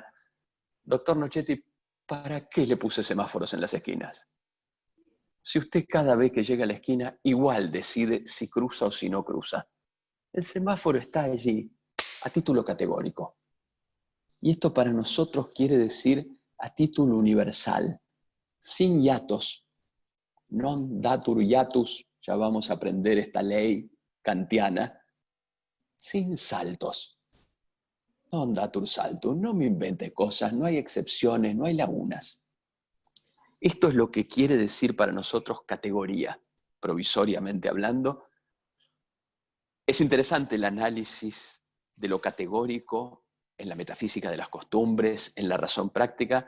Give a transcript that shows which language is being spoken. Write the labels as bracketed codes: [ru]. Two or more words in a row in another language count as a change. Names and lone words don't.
[es] Doctor Nochetti, ¿para qué le puse semáforos en las esquinas? Si usted cada vez que llega a la esquina igual decide si cruza o si no cruza. El semáforo está allí a título categórico. Y esto para nosotros quiere decir a título universal, sin hiatos. [la] Non datur hiatus, [es] ya vamos a aprender esta ley kantiana, sin saltos. [la] Non datur saltum, [es] no me invente cosas, no hay excepciones, no hay lagunas. Esto es lo que quiere decir para nosotros categoría, provisoriamente hablando. Es interesante el análisis de lo categórico en la metafísica de las costumbres, en la razón práctica.